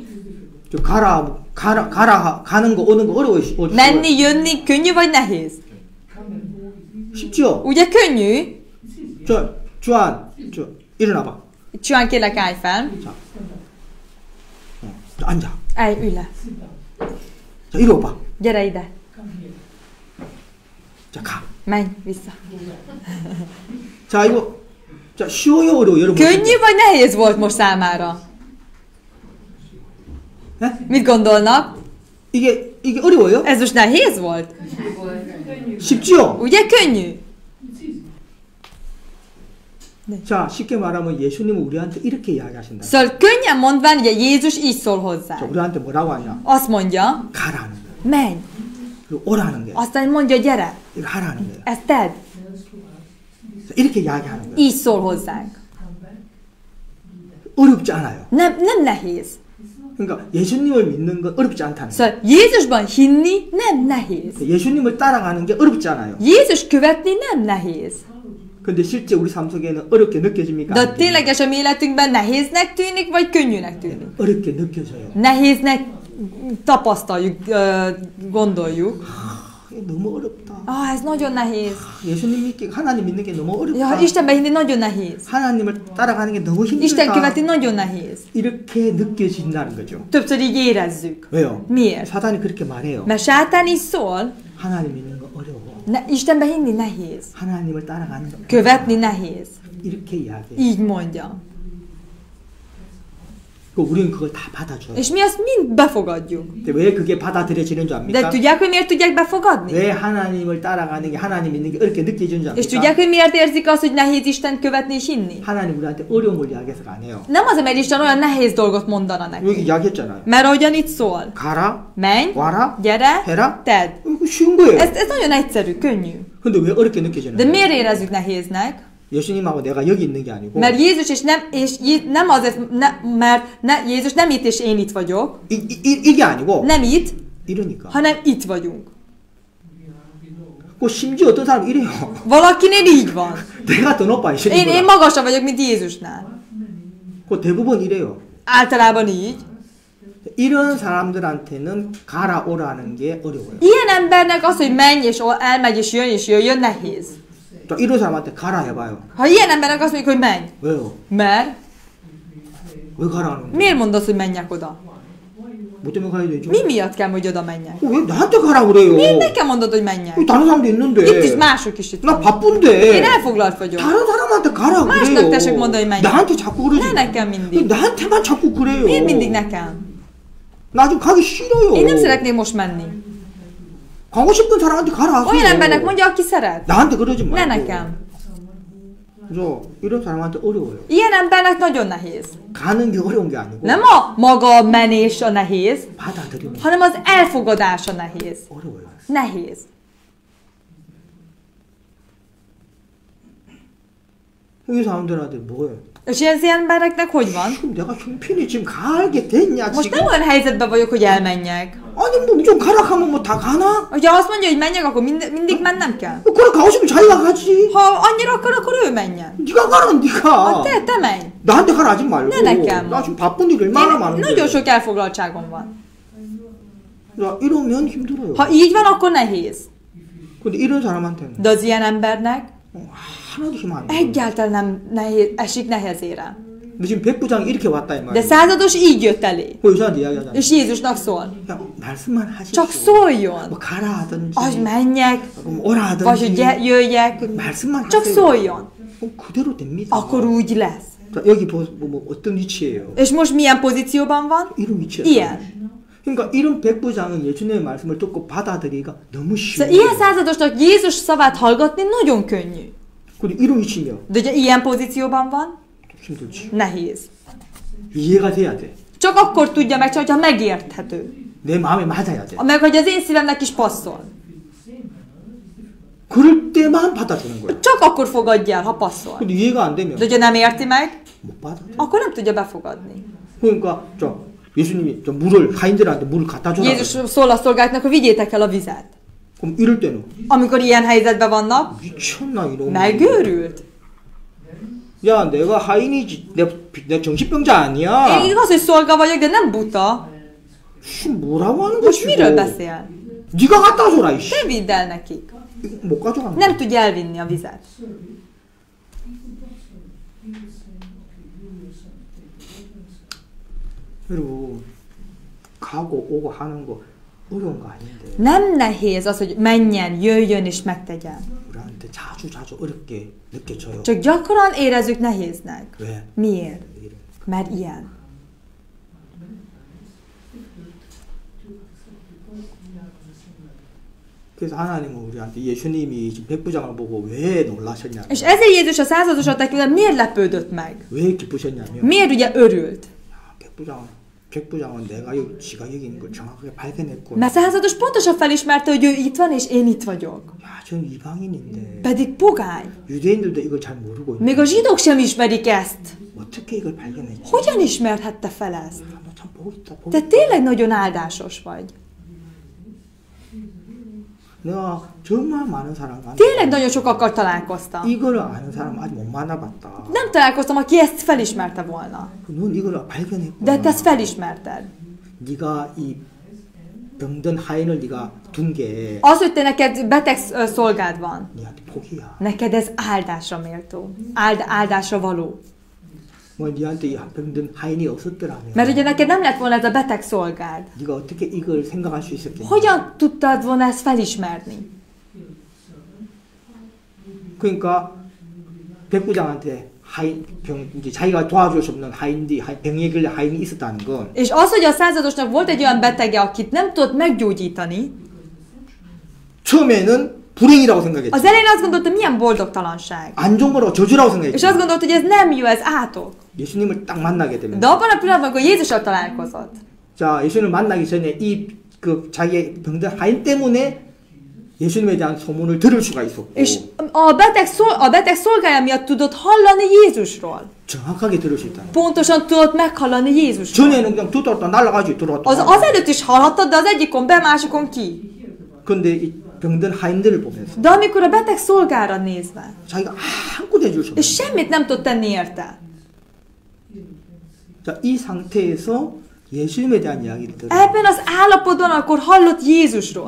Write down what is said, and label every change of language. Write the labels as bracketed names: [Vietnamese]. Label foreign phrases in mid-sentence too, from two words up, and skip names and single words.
[Korean] 저 가는 거 오는 거 어려워요. [Hungarian] menni, jönni, könnyű vagy nehéz? [Korean] 쉽죠? [Hungarian] Ugye könnyű? [Korean] 주한 일어나봐. [Hungarian] Csúán, kérlek, állj fel. [Korean] 자, 앉아. [Hungarian] Állj, ülj le. [Korean] 자, 이리 와봐. [Hungarian] Gyere ide. [Korean] 자, 가. [Hungarian] Menj vissza. [Korean] 자, 이거 자, 쉬워요, 어려워, 여러분? [Hungarian] Könnyű vagy nehéz volt most számára? [Korean] 네? [Hungarian] Mit gondolnak? [Korean] 이게 어려워요? [Hungarian] Ez most nehéz volt? [Korean] 쉽지요? [Hungarian] Ugye könnyű? [Korean] 자, 쉽게 말하면 예수님은 우리한테 이렇게 이야기하신다. [Hungarian] Szóval könnyen mondván, ugye Jézus így szól [Korean] 자, [Hungarian] hozzá. [Korean] 우리한테 뭐라고 하냐? [Hungarian] Azt mondja, [Korean] 가라는 거. [Hungarian] menj. [Korean] 그리고 오라는 게. [Hungarian] Aztán mondja, gyere. [Korean] 이거 하라는 거예요. [Hungarian] Ezt tedd. [Korean] 자, 이렇게 이야기하는 거예요. [Hungarian] Így szól hozzánk. [Korean] 어렵지 않아요. [Hungarian] Nem nehéz. [Korean] 그러니까 예수님을 믿는 건 어렵지 않다는 거예요. [Hungarian] Szóval Jézusban hinni nem nehéz. [Korean] 예수님을 따라가는 게 어렵지 않아요. [Hungarian] Jézus követni nem nehéz. [Korean] 근데 실제 우리 삶 속에는 어렵게 느껴집니까? [Hungarian] De tényleges a mi életünkben nehéznek tűnik, vagy könnyűnek tűnik? [Korean] 어렵게 느껴져요. [Hungarian] Nehéznek tapasztaljuk, gondoljuk. [Korean] 이게 너무 어렵다. [Hungarian] Ez nagyon nehéz. [Korean] 예수님 믿기, 하나님 믿는 게 너무 어렵다. [Hungarian] Ja, Istenbe hinni nagyon nehéz. [Korean] 하나님을 따라가는 게 너무 [Hungarian] Isten [Korean] 힘들다. [Hungarian] követni nagyon nehéz. [Korean] 이렇게 느껴진다는 거죠. [Hungarian] Többször így érezzük. [Korean] 왜요? [Hungarian] Miért? [Korean] 사단이 그렇게 말해요. [Hungarian] Mert sátán is szól, [Korean] 하나님 믿는 거 어려워. [Hungarian] Istenbe hinni nehéz. [Korean] 하나님을 따라가는 거 [Hungarian] Követni nehéz. [Korean] 이렇게 이야기해요. [Hungarian] Így mondja. [Korean] 우리는 그걸 다 받아줘요. [Hungarian] És mi azt mind befogadjuk. [Korean] 근데 왜 그게 받아들여지는 줄 [Hungarian] De [Korean] 압니까? [Hungarian] tudják, hogy miért tudják befogadni? [Korean] 왜 하나님을 따라가는 게 하나님 믿는 게 어렵게 느껴지는 줄 [Hungarian] És [Korean] 압니까? [Hungarian] tudják, hogy miért érzik azt, hogy nehéz Isten követni és hinni? [Korean] 하나님 우리한테 어려운 걸 이야기해서 안 해요. [Hungarian] Nem az, mert Isten olyan nehéz dolgot mondana [Korean] 여기 [Hungarian] neki. [Korean] 이야기했잖아요. [Hungarian] Mert ahogyan itt szól. [Korean] 가라, [Hungarian] Menj, [Korean] 와라, [Hungarian] gyere, [Korean] 해라. [Hungarian] tedd. [Korean] 이거 쉬운 거예요. [Hungarian] Ez nagyon egyszerű, könnyű. [Korean] 근데 왜 어렵게 느껴지는 [Hungarian] De [Korean] 거예요? [Hungarian] miért érezzük nehéznek? [Korean] 예수님하고 내가 여기 있는 게 아니고 [Hungarian] Mert Jézus nem azért, mert Jézus nem itt és én itt vagyok. [Korean] 이게 아니고 [Hungarian] Nem itt, [Korean] 이러니까. [Hungarian] hanem itt vagyunk. [Korean] 그 심지어 어떤 사람 이래요. [Hungarian] Valakinél így van. [Korean] 내가 더 높아 [Hungarian] Én [Korean] 예수님보다. [Hungarian] magasabb vagyok, mint Jézusnál. [Korean] 그 대부분 이래요. [Hungarian] Általában így. [Korean] 이런 사람들한테는 가라 오라는 게 어려워요. [Hungarian] Ilyen embernek az, hogy menj és elmegy és jöjjön nehéz. [Korean] 자, 이런 사람한테 가라 해봐요. [Hungarian] Ha ilyen embernek azt mondjuk, hogy menj. [Korean] 왜요? [Hungarian] Mert [Korean] 왜 가라는 거예요? [Hungarian] miért mondod, hogy menjek oda? [Korean] 뭐 때문에 가야 되죠? [Hungarian] Mi miatt kell, hogy oda menjek? [Korean] 왜 나한테 가라 그래요? [Hungarian] Miért nekem mondod, hogy menjek? [Korean] 다른 사람도 있는데. [Hungarian] Itt is mások is itt [Korean] 나 [Hungarian] vannak. [Korean] 바쁜데. [Hungarian] Én elfoglalt vagyok. [Korean] 다른 사람한테 가라 [Hungarian] Másnak [Korean] 그래요. [Hungarian] tessék mondani, hogy menjek. [Korean] 나한테 자꾸 그러지. [Hungarian] Ne nekem mindig. [Korean] 나한테만 자꾸 그래요. [Hungarian] Miért mindig nekem? [Korean] 나 지금 가기 싫어요. [Hungarian] Én nem szeretnék most menni. [Korean] 가고 싶은 사람한테 가라 하세요. [Hungarian] Olyan embernek mondja, aki szeret. [Korean] 나한테 그러지 [Hungarian] Ne [Korean] 말고. [Hungarian] nekem. [Korean] 그래서 이런 사람한테 어려워요. [Hungarian] Ilyen embernek nagyon nehéz. [Korean] 가는 게 어려운 게 아니고 [Hungarian] Nem a maga menés a nehéz, [Korean] 받아들이면 [Hungarian] hanem az elfogadás a nehéz. [Korean] 어려워요. [Hungarian] Nehéz. [Korean] 이 사람들한테 뭐예요? [Hungarian] És ilyen embereknek hogy van? [Korean] 지금 내가 형편이 지금 가게 됐냐 [Hungarian] Most [Korean] 지금? [Hungarian] nem olyan helyzetben vagyok, hogy elmenjek. [Korean] 아니 뭐 좀 가라 하면 뭐 다 가나? [Hungarian] Hogyha azt mondja, hogy menjek, akkor mindig mennem kell. [Korean] 그래 가고 싶으면 자기가 가지. [Hungarian] Ha annyira akar, akkor ő menjen. [Korean] 네가 가라면 네가. [Hungarian] Ha te menj. [Korean] 나한테 가라 하지 말고. [Hungarian] 네, nekem. [Korean] 나 지금 바쁜 일이 얼마나 [Hungarian] Én [Korean] 많은데. [Hungarian] nagyon sok elfoglaltságom van. [Korean] 야, 이러면 힘들어요. [Hungarian] Ha így van, akkor nehéz. [Korean] 근데 이런 사람한테는 [Hungarian] De az ilyen embernek [Korean] 하나도 힘 안 돼. [Hungarian] egyáltalán nem esik nehezére. [Korean] 근데 지금 백부장이 이렇게 왔다 이 [Hungarian] De [Korean] 말이야. [Hungarian] százados így jött elé. [Korean] 그 여자한테 이야기하잖아. [Hungarian] És Jézusnak szól. [Korean] 야, 말씀만 하십시오. [Hungarian] Csak szóljon. [Korean] 뭐 가라 하든지. [Hungarian] Hogy menjek, [Korean] 뭐 오라 [Hungarian] vagy hogy [Korean] 하든지. [Hungarian] jöjjek. [Korean] 말씀만 [Hungarian] Csak [Korean] 하세요. [Hungarian] szóljon. [Korean] 그대로 됩니다. [Hungarian] Akkor úgy lesz. [Korean] 자, 여기 뭐 어떤 위치예요? [Hungarian] És most milyen pozícióban van? [Korean] 이런 위치예요. [Hungarian] Ilyen. [Korean] 그러니까 이런 백부장은 예수님의 말씀을 듣고 받아들이기가 너무 쉬워요. [Hungarian] Szóval ilyen századosnak Jézus szavát hallgatni nagyon könnyű. [Korean] 그리고 이런 위치면 [Hungarian] De ugye ilyen pozícióban van, [Korean] 힘들지. [Hungarian] nehéz. [Korean] 이해가 돼야 돼. [Hungarian] Csak akkor tudja meg, csak ha megérthető. [Korean] 내 마음에 맞아야 돼. [Hungarian] Meg, hogy az én szívemnek is passzol. [Korean] 그럴 때만 받아주는 거야. [Hungarian] Csak akkor fogadja el, ha passzol. [Korean] 근데 이해가 안 되면 [Hungarian] De ugye nem érti meg, [Korean] 못 받아. [Hungarian] akkor nem tudja befogadni. [Korean] 그러니까 예수님이 물을 하인들한테 물을 갖다 줘라. [Hungarian] Jézus szól a szolgáknak, hogy vigyétek el a vizet. [Korean] 그럼 이럴 때는 [Hungarian] Amikor ilyen helyzetben vannak, [Korean] 미쳤나 이놈. [Hungarian] megőrült. [Korean] 야, 내가 하인이지. 내 정신병자 아니야. [Hungarian] Én igaz, hogy szolga vagyok, de nem buta. [Korean] 뭐라고 하는 [Hungarian] Most [Korean] 거지? [Hungarian] miről [Korean] 이거? [Hungarian] beszél? [Korean] 네가 갖다 줘라 이씨. [Hungarian] Te vidd el nekik. [Korean] 이거 못 가져가는 [Hungarian] Nem [Korean] 거야. [Hungarian] tudja elvinni a vizet. [Korean] 여러분 가고 오고 하는 거 어려운 거 아닌데 [Hungarian] Nem nehéz az, hogy menjen, jöjjön és megtegyen. [Korean] 우리한테 자주 어렵게 느껴져요. [Hungarian] Csak gyakran érezzük nehéznek. [Korean] 왜? [Hungarian] Miért? [Korean] 이래. [Hungarian] Mert ilyen. [Korean] 그래서 하나님은 우리한테 예수님이 지금 백부장을 보고 왜 놀라셨냐면 [Hungarian] És ezért Jézus a századosat tekintve miért lepődött meg? [Korean] 왜 기쁘셨냐면 [Hungarian] Miért ugye örült? [Korean] 백부장은 내가 여기 지가 여기 있는 걸 정확하게 발견했고 [Hungarian] Mert százados pontosan felismerte, hogy ő itt van, és én itt vagyok. [Korean] 야, 저는 이방인인데 [Hungarian] Pedig pogány. [Korean] 유대인들도 이걸 잘 모르고 있는데 [Hungarian] Még a zsidók sem ismerik ezt. [Korean] 어떻게 이걸 발견했지? [Hungarian] Hogyan ismerhette fel ezt? [Korean] 너참 보고 있다. 보고 [Hungarian] Te [Korean] 있다. [Hungarian] tényleg nagyon áldásos vagy. [Korean] 내가 정말 많은 사람과 [Hungarian] Tényleg nagyon sokakkal találkoztam. [Korean] 이거를 아는 사람 아직 못 만나봤다. [Hungarian] Nem találkoztam, aki ezt felismerte volna. [Korean] 넌 이걸 발견했구나. [Hungarian] De te ezt felismerted. [Korean] 네가 이 병든 하인을 네가 둔 게 [Hungarian] Az, hogy te neked beteg szolgád van, [Korean] 네한테 복이야. [Hungarian] neked ez áldásra méltó. Áldásra való. [Korean] 뭐 네한테 이 병든 하인이 없었더라면 [Hungarian] Mert ugye neked nem lett volna ez a beteg szolgád. [Korean] 네가 어떻게 이걸 생각할 수 있었겠냐? [Hungarian] Hogyan tudtad volna ezt felismerni? [Korean] 그러니까 백부장한테 이제 자기가 도와줄 수 없는 병에 걸린 하인이 있었다는 건 [Hungarian] És az, hogy a századosnak volt egy olyan betege, akit nem tudott meggyógyítani, [Korean] 처음에는 불행이라고 생각했지. [Hungarian] az elején azt gondolta, milyen boldogtalanság. [Korean] 안 좋은 거라고 저주라고 [Hungarian] És [Korean] 생각했지. [Hungarian] azt gondolta, hogy ez nem jó, ez átok. [Korean] 예수님을 딱 만나게 되면 [Hungarian] De abban a pillanatban, amikor Jézussal találkozott, [Korean] 자, 예수님을 만나기 전에 자기의 병든 하인 때문에 예수님에 대한 소문을 들을 수가 있었고 [Hungarian] és a beteg szolgája miatt tudott hallani Jézusról. [Korean] 정확하게 들을 수 있다. [Hungarian] Pontosan tudott meghallani Jézusról. [Korean] 전에는 그냥 들어왔다 날아가지 들어왔다. [Hungarian] Az előtt is hallhattad, de az egyikon be, másikon ki. [Korean] 근데 이 병든 하인들을 보면서 [Hungarian] De amikor a beteg szolgára nézve, [Korean] 자기가 아무것도 해줄 수 없는 [Hungarian] és semmit nem tud tenni érte. [Korean] 자, 이 상태에서 예수님에 대한 이야기를 들으면 [Hungarian] Ebben az állapotban akkor hallott Jézusról.